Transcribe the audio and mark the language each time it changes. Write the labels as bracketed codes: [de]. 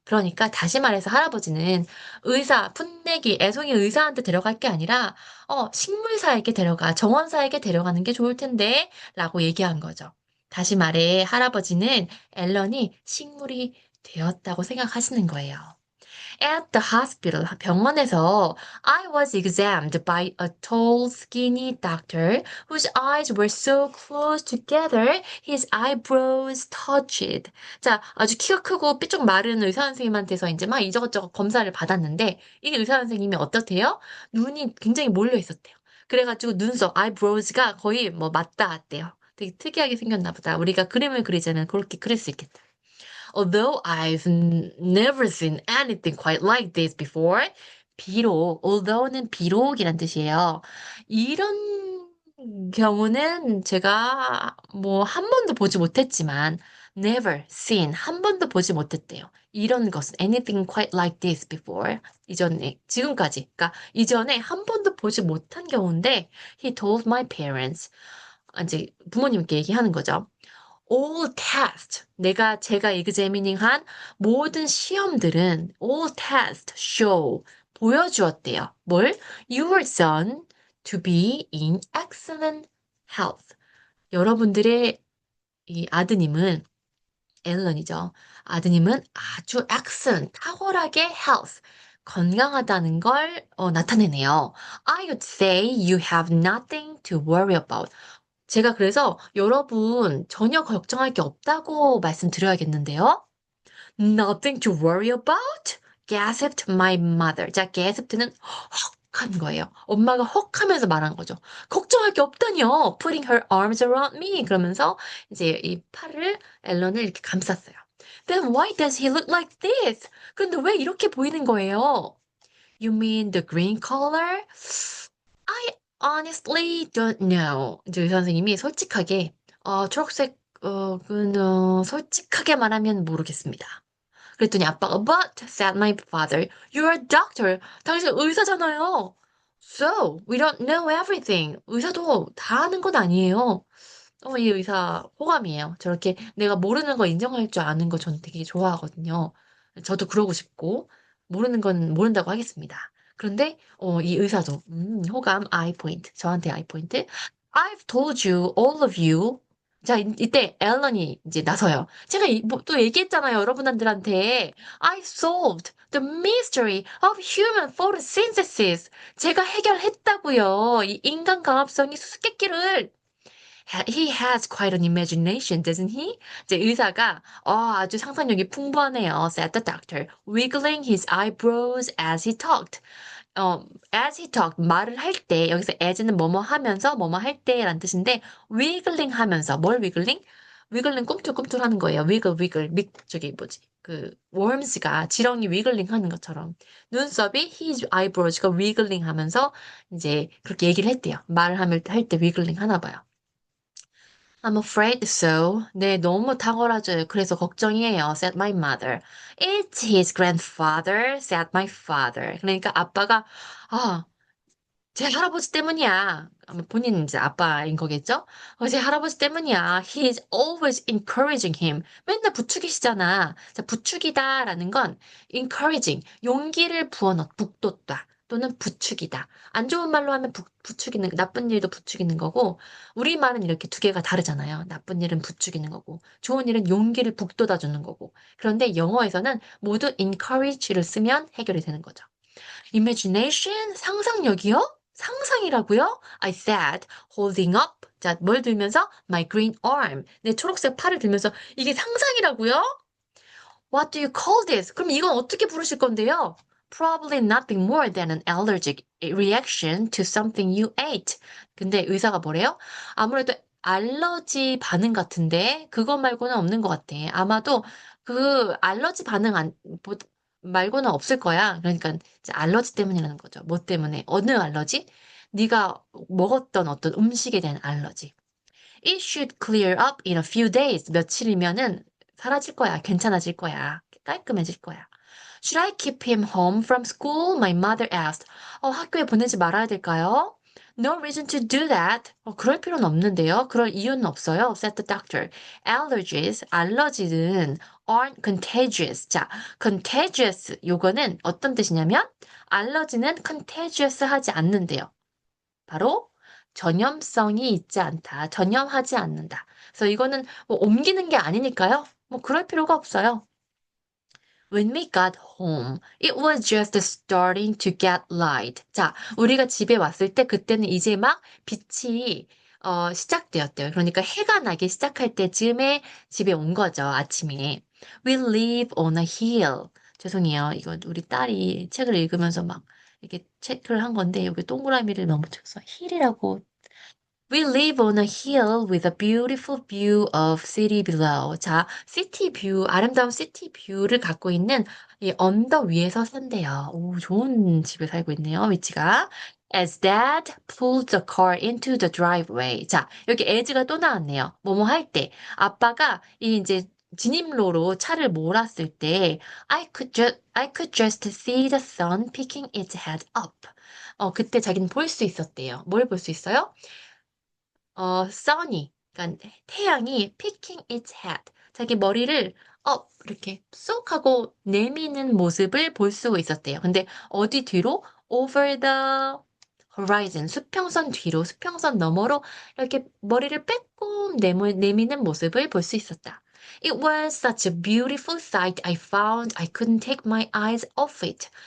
[ko] 그러니까 다시 말해서 할아버지는 의사, 풋내기, 애송이 의사한테 데려갈 게 아니라 식물사에게 데려가, 정원사에게 데려가는 게 좋을 텐데 라고 얘기한 거죠. 다시 말해, 할아버지는 앨런이 식물이 되었다고 생각하시는 거예요. [en] At the hospital, [ko] 병원에서 [en] I was examined by a tall, skinny doctor whose eyes were so close together his eyebrows touched. [ko] 자, 아주 키가 크고 삐쭉 마른 의사 선생님한테서 이제 막 이저것저것 검사를 받았는데 이 의사 선생님이 어떻대요? 눈이 굉장히 몰려 있었대요. 그래가지고 눈썹, eyebrows가 거의 뭐 맞닿았대요. 되게 특이하게 생겼나 보다. 우리가 그림을 그리자면 그렇게 그릴 수 있겠다. [en] Although I've never seen anything quite like this before. [ko] 비록, although는 비록이란 뜻이에요. 이런 경우는 제가 뭐 한 번도 보지 못했지만 [en] never seen [ko] 한 번도 보지 못했대요. 이런 것은 [en] anything quite like this before. [ko] 이전에 지금까지 그러니까 이전에 한 번도 보지 못한 경우인데 [en] he told my parents [ko] 이제 부모님께 얘기하는 거죠. [en] all test [ko] 제가 examining한 모든 시험들은 [en] all test show [ko] 보여주었대요. 뭘? [en] Your son to be in excellent health. [ko] 여러분들의 이 아드님은 앨런이죠. 아드님은 아주 excellent, 탁월하게 health, 건강하다는 걸 나타내네요. [en] I would say you have nothing to worry about. [ko] 제가 그래서 여러분 전혀 걱정할 게 없다고 말씀드려야겠는데요. [en] Nothing to worry about? gasped my mother. [ko] 자, gasped는 헉 한 거예요. 엄마가 헉 하면서 말한 거죠. 걱정할 게 없다니요. [en] Putting her arms around me. [ko] 그러면서 이제 이 팔을 앨런을 이렇게 감쌌어요. [en] Then why does he look like this? [ko] 근데 왜 이렇게 보이는 거예요? [en] You mean the green color? I honestly don't know. [ko] 이제 의사 선생님이 솔직하게, 초록색, 솔직하게 말하면 모르겠습니다. 그랬더니 아빠가, [en] but, said my father, you're a doctor. [ko] 당신 의사잖아요. [en] So, we don't know everything. [ko] 의사도 다 아는 건 아니에요. 이 의사 호감이에요. 저렇게 내가 모르는 거 인정할 줄 아는 거 저는 되게 좋아하거든요. 저도 그러고 싶고, 모르는 건 모른다고 하겠습니다. 그런데, 이 의사도, 호감, 아이 포인트. 저한테 아이 포인트. [en] I've told you, all of you. [ko] 자, 이때 앨런이 이제 나서요. 제가 또 얘기했잖아요, 여러분들한테. [en] I solved the mystery of human photosynthesis. [ko] 제가 해결했다고요. 이 인간 광합성이 수수께끼를. [en] He has quite an imagination, doesn't he? [ko] 이제 의사가 아주 상상력이 풍부하네요. [en] said the doctor, wiggling his eyebrows as he talked. as he talked, [ko] 말을 할 때, 여기서 as는 뭐뭐 하면서, 뭐뭐 할 때란 뜻인데, wiggling 하면서, 뭘 wiggling? wiggling 꿈틀꿈틀 하는 거예요. wiggle, wiggle, 저기 뭐지? worms가 지렁이 wiggling 하는 것처럼. 눈썹이 his eyebrows가 wiggling 하면서, 이제 그렇게 얘기를 했대요. 말을 할 때 wiggling 하나 봐요. [en] I'm afraid so. [ko] 네, 너무 탁월하죠. 그래서 걱정이에요. [en] said my mother. It's his grandfather, said my father. [ko] 그러니까 아빠가, 아, 제 할아버지 때문이야. 아마 본인은 이제 아빠인 거겠죠? 제 할아버지 때문이야. [en] He's always encouraging him. [ko] 맨날 부추기시잖아. 자, 부추기다라는 건 encouraging, 용기를 북돋다. 또는 부추기다. 안 좋은 말로 하면 부추기는, 나쁜 일도 부추기는 거고, 우리말은 이렇게 두 개가 다르잖아요. 나쁜 일은 부추기는 거고, 좋은 일은 용기를 북돋아주는 거고. 그런데 영어에서는 모두 encourage를 쓰면 해결이 되는 거죠. Imagination? 상상력이요? 상상이라고요? [en] I said, holding up. [ko] 자, 뭘 들면서? [en] My green arm. [ko] 내 초록색 팔을 들면서 이게 상상이라고요? [en] What do you call this? [ko] 그럼 이건 어떻게 부르실 건데요? [en] Probably nothing more than an allergic reaction to something you ate. [ko] 근데 의사가 뭐래요? 아무래도 알러지 반응 같은데 그것 말고는 없는 것 같아. 아마도 그 알러지 반응 말고는 없을 거야. 그러니까 이제 알러지 때문이라는 거죠. 뭐 때문에? 어느 알러지? 네가 먹었던 어떤 음식에 대한 알러지. [en] It should clear up in a few days. [ko] 며칠이면은 사라질 거야. 괜찮아질 거야. 깔끔해질 거야. [en] Should I keep him home from school? My mother asked. [ko] 학교에 보내지 말아야 될까요? [en] No reason to do that. [ko] 그럴 필요는 없는데요. 그럴 이유는 없어요. [en] said the doctor. Allergies, [ko] 알러지는 [en] aren't contagious. [ko] 자, contagious 요거는 어떤 뜻이냐면 알러지는 contagious 하지 않는데요. 바로 전염성이 있지 않다. 전염하지 않는다. 그래서 이거는 뭐 옮기는 게 아니니까요. 뭐 그럴 필요가 없어요. [en] When we got home, it was just starting to get light. [ko] 자, 우리가 집에 왔을 때 그때는 이제 막 빛이 시작되었대요. 그러니까 해가 나기 시작할 때쯤에 집에 온 거죠, 아침에. [en] We live on a hill. [ko] 죄송해요. 이거 우리 딸이 책을 읽으면서 막 이렇게 체크를 한 건데 여기 동그라미를 너무 쳐서 hill이라고 [en] We live on a hill with a beautiful view of city below. [ko] 자, city view, 아름다운 city view를 갖고 있는 이 언덕 위에서 산대요. 오, 좋은 집에 살고 있네요, 위치가. [en] As Dad pulled the car into the driveway. [ko] 자, 여기 as가 또 나왔네요. 뭐뭐 할 때. 아빠가 이 이제 진입로로 차를 몰았을 때 [en] I could just see the sun picking its head up. [ko] 그때 자기는 볼 수 있었대요. 뭘 볼 수 있어요? sunny, 그러니까 태양이 [en] picking its head, [ko] 자기 머리를 이렇게 쏙 하고 내미는 모습을 볼 수 있었대요. 근데 어디 뒤로? [en] Over the horizon, [ko] 수평선 뒤로, 수평선 너머로 이렇게 머리를 빼꼼 내미는 모습을 볼 수 있었다. [en] It was such a beautiful sight I found I couldn't take my eyes off it.